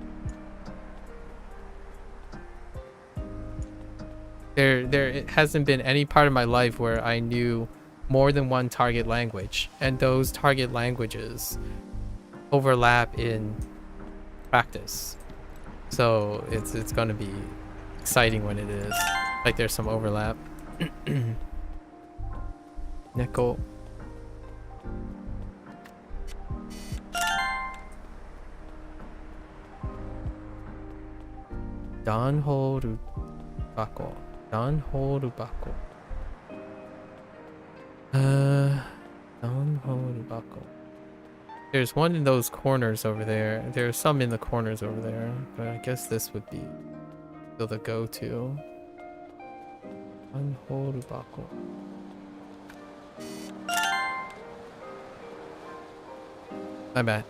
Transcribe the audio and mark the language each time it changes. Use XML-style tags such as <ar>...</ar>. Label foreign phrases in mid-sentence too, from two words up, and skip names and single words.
<en>There hasn't been any part of my life where I knew more than one target language, and those target languages overlap in practice. So it's gonna be exciting when it is. Like, there's some overlap.</en> <ja>猫。ダンボール箱. ダンボール箱。ダンボール箱.</ja> <en>There's one in those corners over there. There's some in the corners over there, but I guess this would be still the go-to.</en> <ja>ダンボール箱.</ja> <en>My bad.</en>